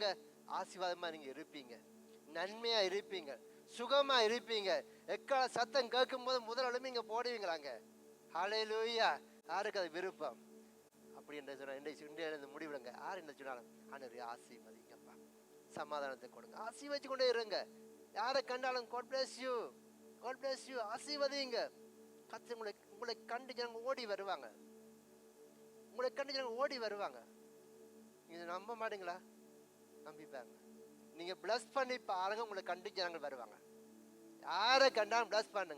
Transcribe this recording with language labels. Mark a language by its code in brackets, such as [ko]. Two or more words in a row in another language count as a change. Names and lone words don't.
[ta] ஆசீர்வாதமா நீங்க இருப்பீங்க, நன்மையா இருப்பீங்க, சுகமா இருப்பீங்க. எக்கால சத்தம் கேட்கும் போது முதல் இங்க போடுவீங்களாங்க. ஹல்லேலூயா. யாருக்கு அது விருப்பம்? அப்படி என்று சொன்ன முடிவிடுங்க. யார் என்ன சொன்னாலும் ஆண்டவரே ஆசீர்வதிங்கப்பா, சமாதானத்தை கொடுங்க, ஆசீர்வதிச்சு கொண்டே இருங்க. யாரை கண்டாலும் [en] God bless you, God bless you, [ta] ஆசீர்வதிங்க. கர்த்தர் உங்களை கண்டு ஜனங்க ஓடி வருவாங்க. உங்களை கண்டு ஜனங்க ஓடி வருவாங்க. நீங்க நம்ப மாட்டீங்களா? நம்பிப்பாங்க. நீங்க பிளஸ் பண்ணி பாருங்க, உங்களை கண்டு ஜனங்க வருவாங்க. யாரை கண்டாலும் பிளஸ் பண்ணுங்க.